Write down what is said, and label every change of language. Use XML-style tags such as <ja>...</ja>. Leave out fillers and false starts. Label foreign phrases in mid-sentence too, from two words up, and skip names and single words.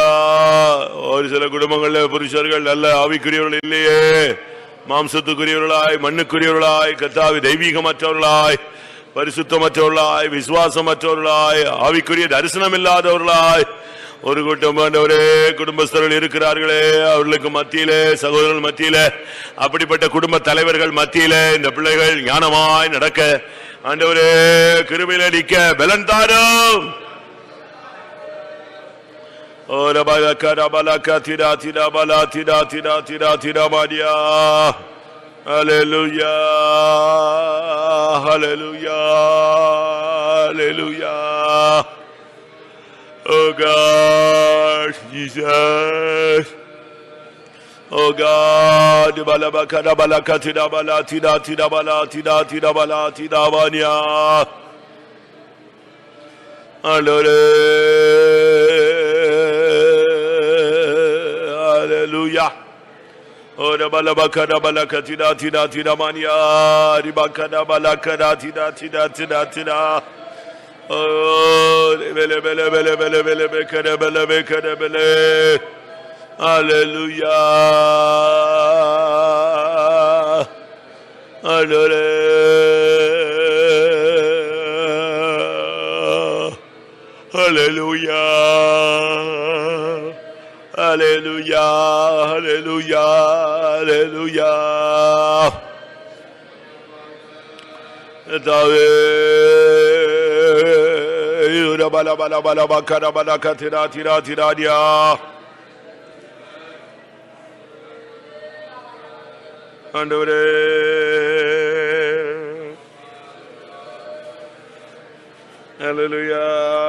<ta>ஒரு சில குடும்பங்களில் புருஷர்கள் நல்ல ஆவிக்குரியவர்கள் இல்லையே, மாம்சத்துக்குரியவர்களாய் மண்ணுக்குரியவர்களாய் கர்த்தாவே தெய்வீகமற்றவர்களாய் பரிசுத்தமற்றவர்களாய் விசுவாசமற்றவர்களாய் ஆவிக்குரிய தரிசனம் இல்லாதவர்களாய் ஒரு கூட்டம் ஆண்டவரே குடும்பஸ்தர்கள் இருக்கிறார்களே. அவர்களுக்கு மத்தியிலே சகோதரர்கள் மத்தியிலே அப்படிப்பட்ட குடும்ப தலைவர்கள் மத்தியிலே இந்த பிள்ளைகள் ஞானமாய் நடக்க ஆண்டவரே கிருபையிலே நிற்க பலன் தாரும். Ora bala kara bala katira tira bala tira tira tira tira maria.</ta> <en>Hallelujah, hallelujah, hallelujah. Oh God, Jesus. Oh God, bala bakara bala katira bala tira tira bala tira tira bala tira maria. Hallelujah. Ora bala bakara bala katira tira tira mania ribakara bala kara tira tira tira tira. Oh bele bele bele bele bele bekara bele bekara bele. Hallelujah. Hallelujah. Hallelujah, hallelujah, hallelujah. Dawe ura bala bala bala bakara bala katira tira tira dia.</en> <ta>Andore hallelujah.</ta>